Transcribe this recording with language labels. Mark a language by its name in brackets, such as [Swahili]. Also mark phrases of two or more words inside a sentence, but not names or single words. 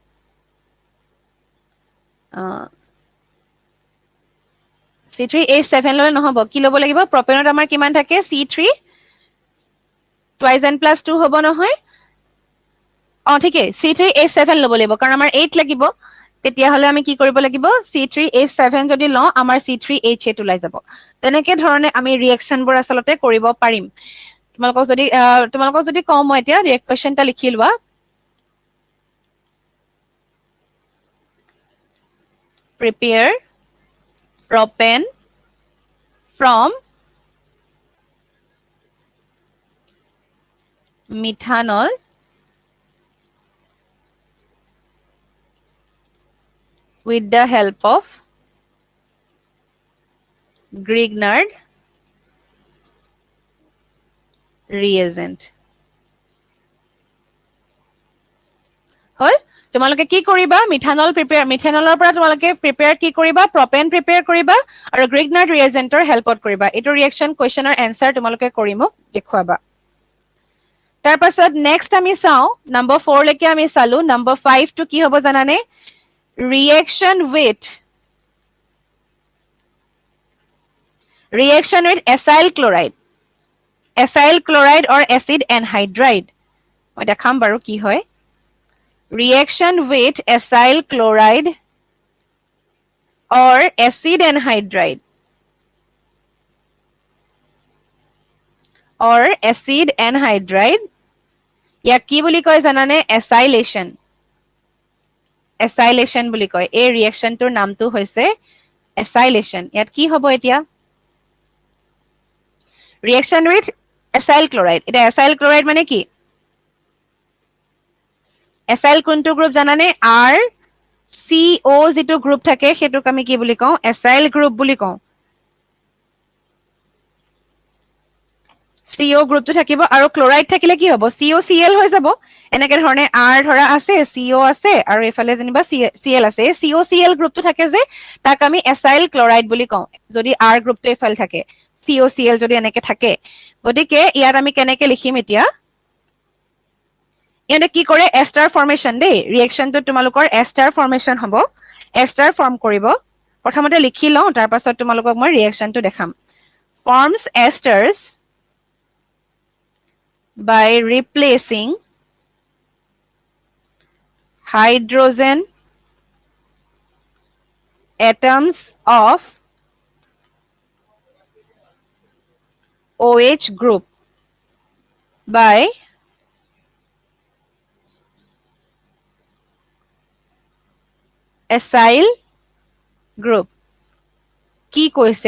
[Assamese] C3H7 ললে নহব কি লব লাগিব প্ৰপেনত আমাৰ কিমান থাকে C3 [English] twice n plus 2 [Assamese] হ'ব নহয় ঠিকে C3H7 লব লাগিব কাৰণ আমাৰ 8 লাগিব তেতিয়া হলে আমি কি কৰিব লাগিব C3H7 যদি লওঁ আমাৰ C3H8 ওলাই যাব তেনেকে ধৰণে আমি ৰিএকচন বোৰ আসলতে কৰিব পাৰিম তোমালোকক যদি কওঁ মই এতিয়া ৰিএকচনটা লিখি লোৱা [English] prepare propane from methanol with the help of Grignard reagent [Assamese] হল তোমালোকে কি কৰিবা মিথানলৰ পৰা তোমালোকে প্ৰিপেয়াৰ কি কৰিবা প্ৰপেন প্ৰিপেয়াৰ কৰিবা আৰু গ্ৰিগনাৰ্ড ৰিএজেন্টৰ হেল্পত কৰিবা এটো ৰিএকচন কোৱেশ্চনৰ এনসাৰ তোমালোকে কৰি মোক দেখুৱাবা তাৰ পাছত নেক্সট আমি চাও নম্বৰ 4 লৈকে আমি চালো নম্বৰ 5 টো কি হ'ব জানানে [English] reaction with acyl chloride or acid anhydride [Assamese] মই দেখাম বাৰু কি হয় [English] reaction with acyl chloride or acid anhydride [Assamese] ইয়াক কি বুলি কয় জানানে acylation বুলি কয় এই ৰিএকচনটোৰ নামটো হৈছে acylation ইয়াত কি হ'ব এতিয়া [English] reaction with acyl chloride [Assamese] এটা [English] acyl chloride [Assamese] মানে কি acyl কোনটো গ্ৰুপ জানানে R CO যেটো গ্ৰুপ থাকে হেতুক আমি কি বুলি কওঁ acyl গ্ৰুপ বুলি কওঁ CO গ্ৰুপটো থাকিব আৰু ক্লোৰাইড থাকিলে কি হ'ব COCl হৈ যাব এনেকে ধৰণে R ধৰা আছে CO আছে আৰু এফালে যেনিবা Cl আছে COCl গ্ৰুপটো থাকে যে তাক আমি [English] acyl chloride [Assamese] বুলি কওঁ যদি R গ্ৰুপটো এফালে থাকে COCl যদি এনেকে থাকে গতিকে ইয়াত আমি কেনেকে লিখিম এতিয়া ইয়াতে কি কৰে [English] ester formation [Assamese] দেই ৰিএকচনটো তোমালোকৰ [English] ester formation [Assamese] হ'ব [English] ester form [Assamese] কৰিব প্ৰথমতে লিখি লওঁ তাৰ পাছত তোমালোকক মই ৰিএকচনটো দেখাম [English] forms esters by replacing hydrogen atoms of OH group by acyl group [Assamese] কি কৈছে